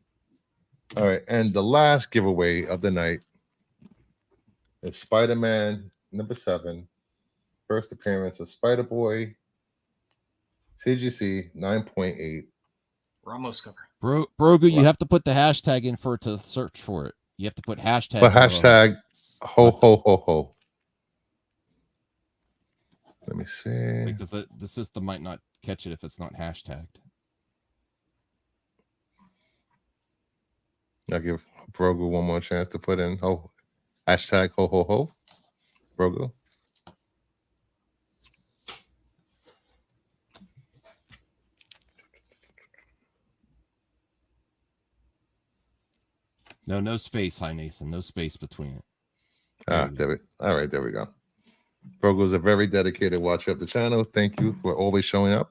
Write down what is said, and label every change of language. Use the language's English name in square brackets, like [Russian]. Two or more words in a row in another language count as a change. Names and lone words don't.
[English] All right, and the last giveaway of the night is Spider-Man #7. First appearance of Spider-Boy. CGC 9.8. Ramos cover. Brogu, you have to put the hashtag in for it to search for it. You have to put hashtag. But hashtag ho ho ho ho. Let me see. Because the system might not catch it if it's not hashtagged. I'll give Brogu one more chance to put in hashtag ho ho ho. Brogu. No space, hi Nathan. No space between it. All right, there we go. Brogu is a very dedicated watcher of the channel. Thank you for always showing up.